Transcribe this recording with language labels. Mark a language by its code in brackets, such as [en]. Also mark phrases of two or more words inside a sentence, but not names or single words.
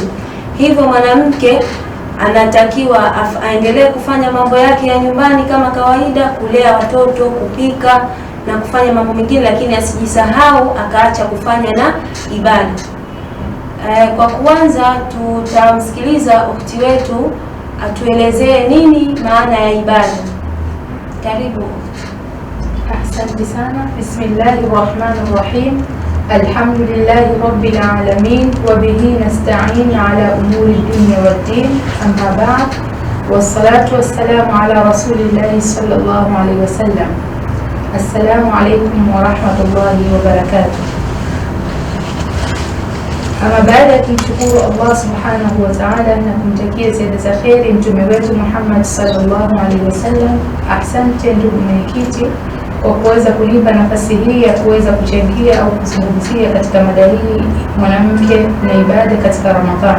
[sw] Hivyo mwanamke anatakiwa aendelee kufanya mambo yake ya nyumbani kama kawaida, kulea watoto, kupika na kufanya mambo mengine, lakini asijisahau akaacha kufanya na ibada. Kwa kuanza, tutamsikiliza ukhti wetu atuelezee nini maana ya ibada. Karibu. Asante sana. [ar] بسم الله الرحمن الرحيم. الحمد لله رب العالمين وبه نستعين على أمور الدنيا والدين، أما بعد. والصلاة والسلام على رسول الله صلى الله عليه وسلم. السلام عليكم ورحمة الله وبركاته. [sw] Ama baada ya kumshukuru Allah [ar] سبحانه وتعالى [sw] na kumtakia ziada za kheri mtume wetu Muhammad [ar] صلى الله عليه وسلم, [sw] asante ndugu mwenyekiti kwa kuweza kunipa nafasi hii ya kuweza kuchangia au kuzungumzia katika mada hii, mwanamke na ibada katika Ramadhani.